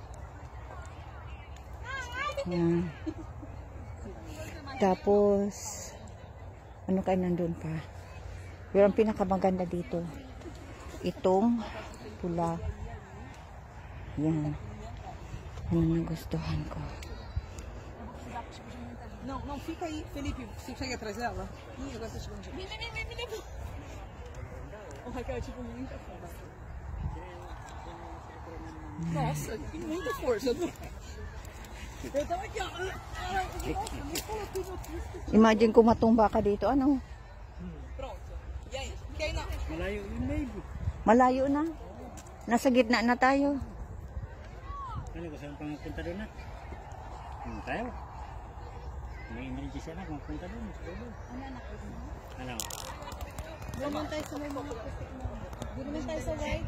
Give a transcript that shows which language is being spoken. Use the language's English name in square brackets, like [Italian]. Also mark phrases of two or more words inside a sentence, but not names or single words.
[Filipino] Yan. Tapos ano kayo nandun pa? Pero ang pinakamaganda dito, itong pula. Yan. Yan ang gustuhan ko. [Portuguese] Não, fica aí, Felipe. Você chega atrás dela? Ih, agora tá chegando. Vem. O Raquel é tipo muita foda. Nossa, muita força. Eu tava aqui, ó. [Filipino] Imagine kung matumba ka dito, ano? [Portuguese] Pronto. E aí? Quer ir na... [Filipino] Malayo yun, baby. Malayo na. Nasa gitna na tayo. Ano, gusto mo pang punta doon na? Tayo. May emergency na kung punta doon. Ano? Doon naman tayo sa may mga putik mo. Doon naman tayo sa white.